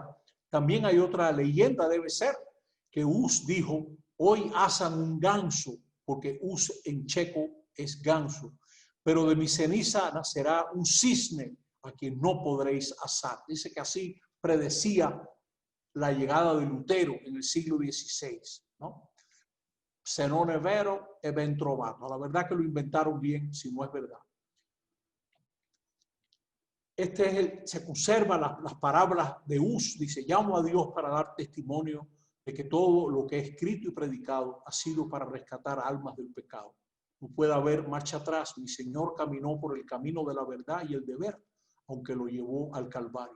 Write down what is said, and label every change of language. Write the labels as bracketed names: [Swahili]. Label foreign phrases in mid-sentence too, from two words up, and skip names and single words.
[Spanish] También hay otra leyenda, debe ser, que Hus dijo: hoy asan un ganso, porque Hus en checo es ganso, pero de mi ceniza nacerá un cisne a quien no podréis asar. Dice que así predecía la llegada de Lutero en el siglo XVI, ¿no? [Italian] Se non è vero e ben trovato. [Spanish] La verdad que lo inventaron bien, si no es verdad. Se conservan las parábolas de Hus. Dice: llamo a Dios para dar testimonio de que todo lo que he escrito y predicado ha sido para rescatar almas del pecado. No puede haber marcha atrás. Mi Señor caminó por el camino de la verdad y el deber, aunque lo llevó al Calvario.